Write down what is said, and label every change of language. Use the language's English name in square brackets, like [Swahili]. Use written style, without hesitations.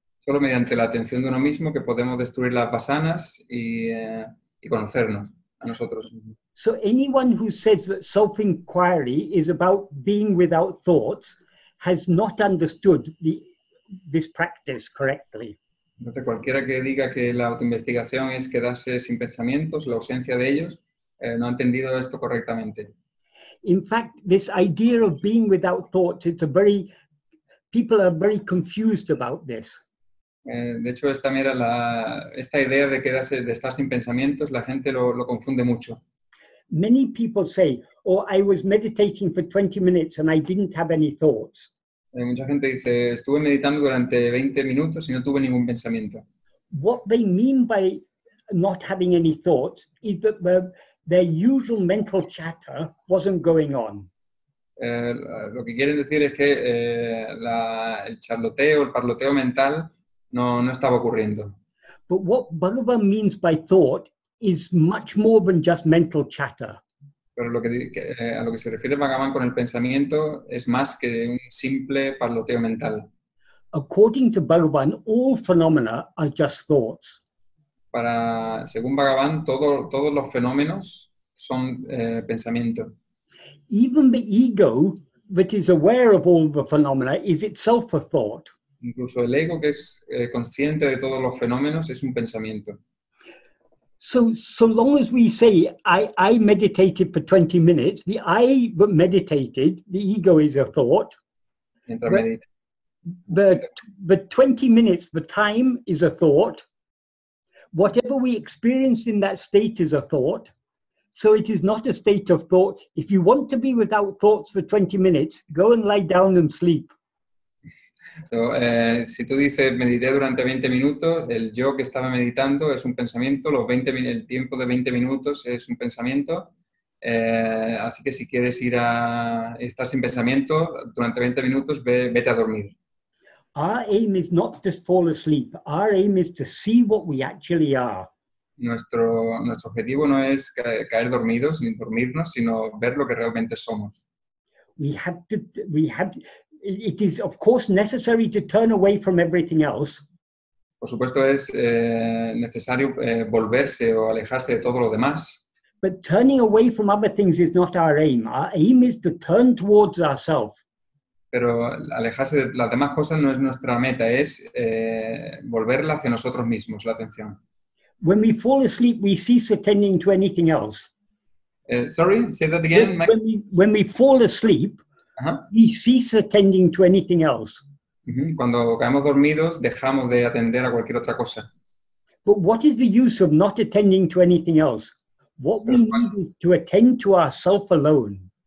[Spanish] Solo mediante la atención de uno mismo que podemos destruir las vasanas y conocernos a nosotros mismos. [English] So anyone who says that self-inquiry is about being without thoughts has not understood this practice correctly. [Spanish] Entonces cualquiera que diga que la autoinvestigación es quedarse sin pensamientos, la ausencia de ellos, no ha entendido esto correctamente. [English] In fact, this idea of being without thoughts, people are very confused about this. [Spanish] De hecho, esta idea de estar sin pensamientos, la gente lo confunde mucho. [English] Many people say, "Oh, I was meditating for 20 minutes and I didn't have any thoughts." [Spanish] Mucha gente dice, estuve meditando durante 20 minutos y no tuve ningún pensamiento. [English] What they mean by not having any thoughts is that their usual mental chatter wasn't going on. [Spanish] Lo que quieren decir es que el charloteo, el parloteo mental no estaba ocurriendo. [English] But what Bhagavan means by thought is much more than just mental chatter. [Spanish] Pero a lo que se refiere Bhagavan con el pensamiento es más que un simple parloteo mental. [English] According to Bhagavan, all phenomena are just thoughts. [Spanish] Según Bhagavan, todos los fenómenos son pensamiento. [English] Even the ego that is aware of all the phenomena is itself a thought. [Spanish] Incluso el ego que es consciente de todos los fenómenos es un pensamiento. [English] So long as we say, I meditated for 20 minutes, the I meditated, the ego is a thought. [Spanish] Mientras medita. [English] The 20 minutes, the time is a thought. Whatever we experienced in that state is a thought. So it is not a state of thought. If you want to be without thoughts for 20 minutes, go and lie down and sleep. [Spanish] So, si tú dices, medité durante 20 minutos, el yo que estaba meditando es un pensamiento, el tiempo de 20 minutos es un pensamiento, así que si quieres estar sin pensamiento durante 20 minutos, vete a dormir. [English] Our aim is not to fall asleep. Our aim is to see what we actually are. [Spanish] Nuestro objetivo no es caer dormidos ni dormirnos, sino ver lo que realmente somos. [English] It is, of course, necessary to turn away from everything else. [Spanish] Por supuesto, es necesario volverse o alejarse de todo lo demás. [English] But turning away from other things is not our aim. Our aim is to turn towards ourselves. [Spanish] Pero alejarse de las demás cosas no es nuestra meta, es volverla hacia nosotros mismos, la atención. [English] When we fall asleep, we cease attending to anything else. Sorry, say that again. When we fall asleep, we cease attending to anything else. [Spanish] Cuando caemos dormidos, dejamos de atender a cualquier otra cosa. [English] But what is the use of not attending to anything else? What we need is to attend to ourselves alone.